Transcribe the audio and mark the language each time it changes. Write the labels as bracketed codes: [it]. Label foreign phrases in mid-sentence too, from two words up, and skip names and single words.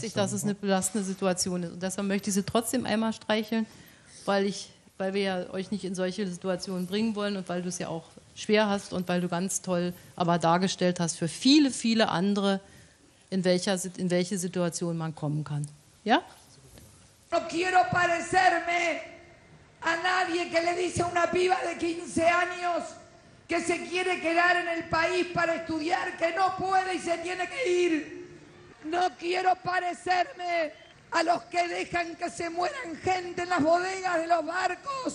[de] Das weiß ich, dass es eine belastende Situation ist. Und deshalb möchte ich Sie trotzdem einmal streicheln, weil wir ja euch nicht in solche Situationen bringen wollen und weil du es ja auch schwer hast und weil du ganz toll aber dargestellt hast für viele, viele andere, in welche Situation man kommen kann. Ja? [es] No quiero parecerme a nadie que le dice a una piba de 15 años que se quiere quedar en el país para estudiar, que no puede y se tiene que ir. No quiero parecerme a los que dejan que se mueran gente en las bodegas de los barcos.